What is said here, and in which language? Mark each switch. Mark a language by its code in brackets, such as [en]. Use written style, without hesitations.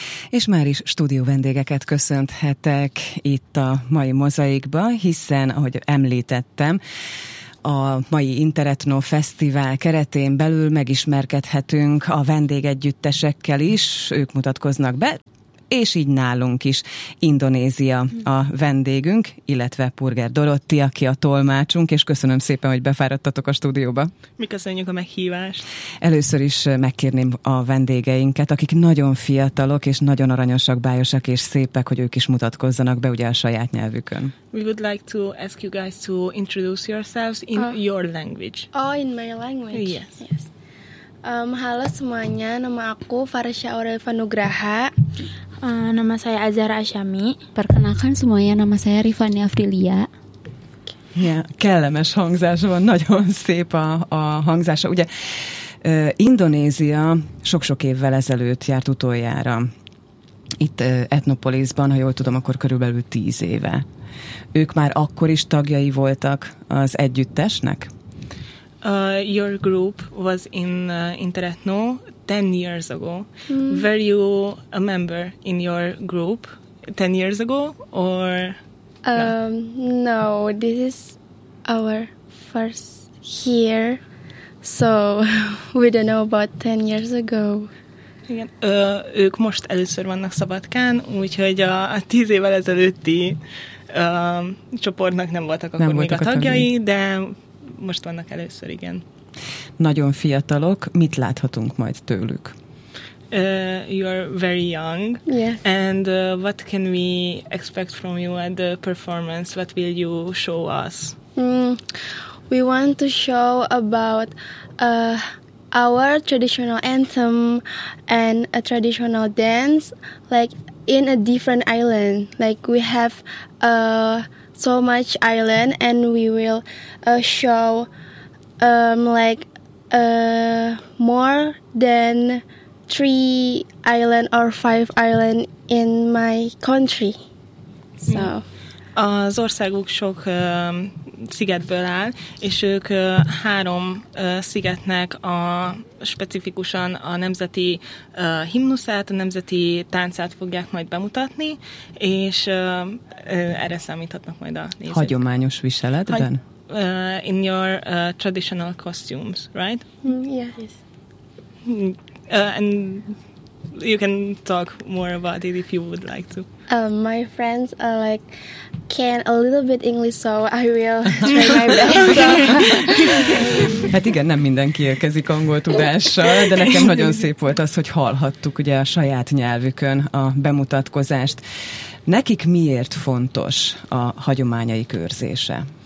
[hu] És már is stúdió vendégeket köszönthetek itt a mai Mozaikba, hiszen, ahogy említettem, a mai InterEtno Fesztivál keretén belül megismerkedhetünk a vendégegyüttesekkel is, ők mutatkoznak be, és így nálunk is Indonézia a vendégünk, illetve Purger Dorotti, aki a tolmácsunk, és köszönöm szépen, hogy befáradtatok a stúdióba. Mi köszönjük a meghívást. Először is megkérném a vendégeinket, akik nagyon fiatalok, és nagyon aranyosak, bájosak, és szépek, hogy ők is mutatkozzanak be, ugye a saját nyelvükön. [en] We would like to ask you guys to introduce yourselves in your language. Oh, in my language? Yes. [id] Halo semuanya, nama aku Farsha Aurelva Nugraha. Nama saya Azhar Asyami. Perkenalkan semuanya, nama saya Rifani Afrilia. [hu] Ja, kellemes hangzás van, nagyon szép a hangzása. Ugye Indonézia sok-sok évvel ezelőtt járt utoljára itt Etnopolisban, ha jól tudom, akkor körülbelül 10 éve. Ők már akkor is tagjai voltak az együttesnek? [en] Your group was in InterEtno 10 years ago. Mm. Were you a member in your group 10 years ago or no, this is our first year. So we don't know about 10 years ago. [hu] Igen, ők most először vannak Szabadkán, úgyhogy a 10 évvel ezelőtti csoportnak nem voltak akkor még a tagjai, de most vannak először, igen. Nagyon fiatalok. Mit láthatunk majd tőlük? [en] You are very young. Yes. And what can we expect from you at the performance? What will you show us? We want to show about our traditional anthem and a traditional dance, like in a different island. Like we have a so much island, and we will show more than 3 island or 5 island in my country. So [hu] az országuk sok szigetből áll, és ők 3 szigetnek a specifikusan a nemzeti himnuszát, a nemzeti táncát fogják majd bemutatni, és erre számíthatnak majd a nézők. Hagyományos viseletben? [en] In your traditional costumes, right? Yes. And you can talk more about it if you would like to. My friends are like can a little bit English, so I will try my best. So. [hu] Hát igen, nem mindenki érkezik angol tudással, de nekem nagyon szép volt az, hogy hallhattuk ugye a saját nyelvükön a bemutatkozást. Nekik miért fontos a hagyományaik őrzése?